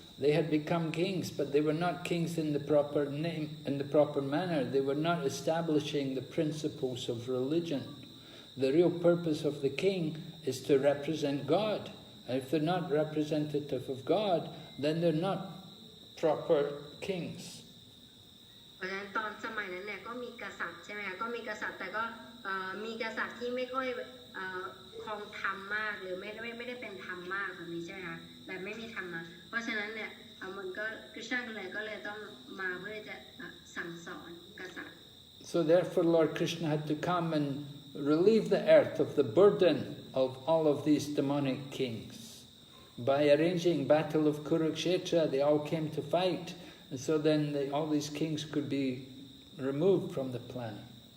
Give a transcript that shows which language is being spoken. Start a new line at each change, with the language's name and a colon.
English: They had become kings, but they were not kings in the proper name, in the proper manner. They were not establishing the principles of religion. The real purpose of the king is to represent God. And if they're not representative of God, then they're not proper kings.
Thai: เพราะฉะนั้นตอนสมัยนั้นเนี่ยก็มีกษัตริย์ใช่ไหมคะก็มีกษัตริย์แต่ก็มีกษัตริย์ที่ไม่ค่อยครองธรรมมากหรือไม่ได้เป็นธรรมมากแบบนี้ใช่ไหมคะแบบไม่มีธรรมะเพราะฉะนั้นเนี่ยมันก็คริสต์ก็เลยต้องมาเพื่อจะสั่งสอนกษัตริย์
English: So therefore Lord Krishna had to come and relieve the earth of the burden of all of these demonic kings. By arranging Battle of Kurukshetra, they all came to fight, and so then all these kings could be removed from the planet.